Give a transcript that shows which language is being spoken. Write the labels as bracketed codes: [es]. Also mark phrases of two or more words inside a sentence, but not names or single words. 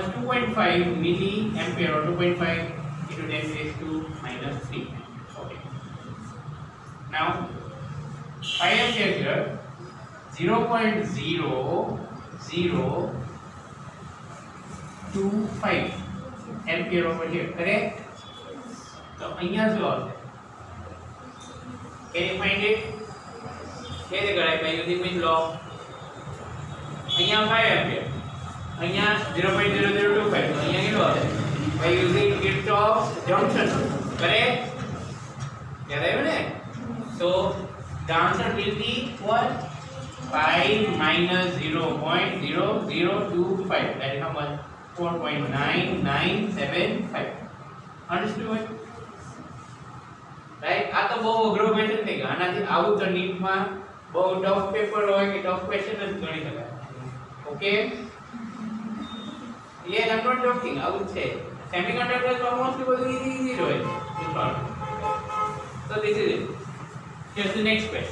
[en] 2.5 milliampere or 2.5 into 10 raised to minus 3. Okay. Now 5 ampere here, 0.0025 ampere over here. Correct? So [gu] અહીંયા શું આવશે? [en] Can you find it? [hi] कैसे कराए [en] by using which law? [gu] અહીંયા 5 एम्पीयर, અહીંયા 0.0025, તો અહીંયા કેટલો આવશે? [en] By using Kirchhoff's junction rule. Correct? [gu] યાદ આયો ને? [en] So the answer will be what? 5 minus 0.0025. That is how much? 4.9975. Understood? Right? [gu] આ તો બહુ અઘરો ક્વેશ્ચન થઈ ગયો. આનાથી આવું તો નીટમાં બહુ [en] tough paper [gu] હોય કે [en] tough question [gu] જ ગણી શકાય. ઓકે? [en] Yes, I'm not joking. [gu] આવું છે. [en] Semiconductors [gu] માં મોસ્ટલી બધું [en] easy હોય. So this is it. Here's the next question.